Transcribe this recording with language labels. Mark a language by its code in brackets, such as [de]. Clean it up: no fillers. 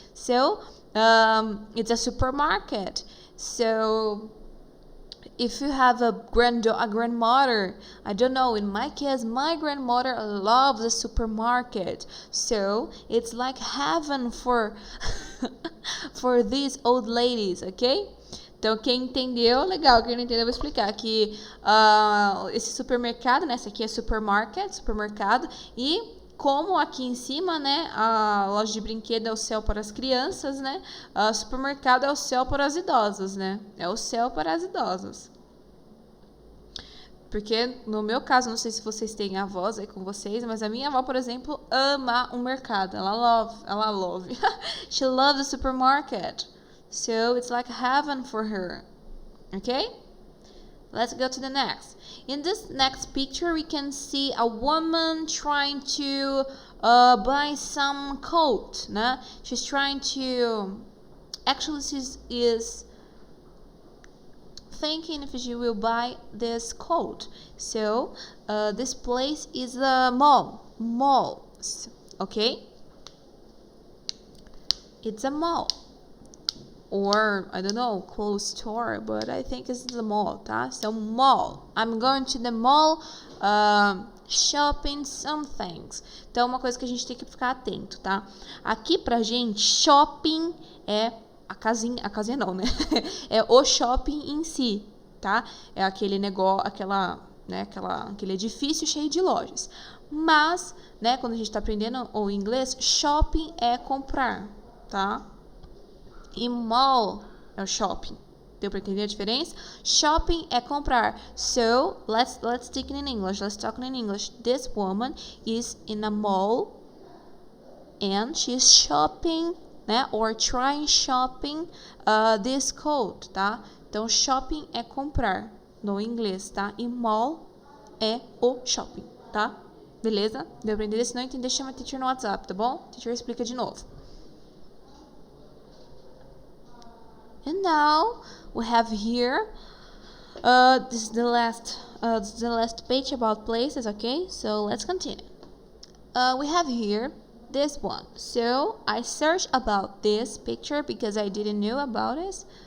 [en] So it's a supermarket. So if you have a grandmother, I don't know, in my case, my grandmother loves the supermarket. So it's like heaven for for these old ladies, ok? [pt] Então, quem entendeu, legal. Quem não entendeu, eu vou explicar que esse supermercado, né? Esse aqui é supermercado. E como aqui em cima, né? A loja de brinquedo é o céu para as crianças, né? O supermercado é o céu para as idosas, né? É o céu para as idosas. Porque, no meu caso, não sei se vocês têm avós aí com vocês, mas a minha avó, por exemplo, ama um mercado. Ela love. [en] She loves the supermarket. So, it's like heaven for her. Okay? Let's go to the next. In this next picture, we can see a woman trying to buy some coat. Né? She's trying to... Actually, she is thinking if she will buy this coat. So, this place is a mall. Malls. Okay? It's a mall. Or, I don't know, clothes store, but I think it's the mall, tá? So, mall. I'm going to the mall shopping some things. [pt] Então, uma coisa que a gente tem que ficar atento, tá? Aqui pra gente, shopping é a casinha não, né? É o shopping em si, tá? É aquele negócio, aquele edifício cheio de lojas. Mas, né, quando a gente tá aprendendo o inglês, shopping é comprar, tá? E mall é o shopping. Deu para entender a diferença? Shopping é comprar. [en] So, let's speak in English. Let's talk in English. This woman is in a mall and she's shopping, né? Or trying shopping this coat, tá? [pt] Então, shopping é comprar no inglês, tá? E mall é o shopping, tá? Beleza? Deu para entender? Se não entender, chama a teacher no WhatsApp, tá bom? A teacher explica de novo. [en] And now we have here this is the last page about places, okay? So let's continue. We have here this one. So I searched about this picture because I didn't know about it.